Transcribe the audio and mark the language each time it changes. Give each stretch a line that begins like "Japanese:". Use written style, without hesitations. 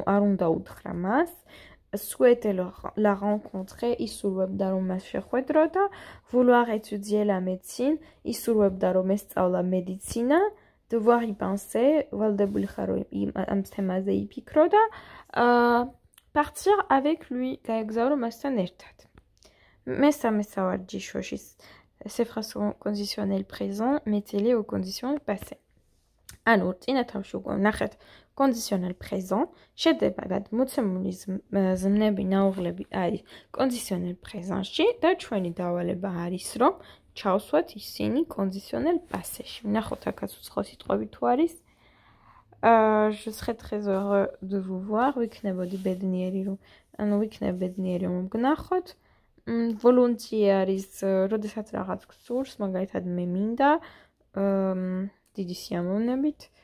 Georgian: უნდა უთხრა მას,
French: souhaiter la rencontrer,
Georgian: ისურვებდა რომ მას შეხვედრო და
French: vouloir étudier la médecine,
Georgian: ისურვებდა რომ ესწავლა მედიცინა,
French: devoir y penser,
Georgian: ვალდებული ხარ ამ თემაზე იფიქრო და
French: partir avec lui,
Georgian: გაეგზავრო მასთან ერთად. მესამე სავარჯიშოში
French: ces phrases sont conditionnel présent, mettez-les au conditionnel passé.
Georgian: ანუ წინა თავში უკვე ნახეთ კონდიციონელ présent შედეგად მოცემული ზმნები ნაუღლები არის კონდიციონელ présentში და ჩვენი დავალება არის რომ ჩავსვათ ისინი კონდიციონელ passé-ში. ნახოთ აქაც უცხო სიტყვები თუ არის.
French: Je serais très heureux de vous voir.
Georgian: ვიქნებოდი ბედნიერი რომ ანუ ვიქნებ ბედნიერი რომ გნახოთ. Volontiers არის როდესაც რაღაც გსურს, მაგალითად მე მინდა დიდი სიამოვნებით.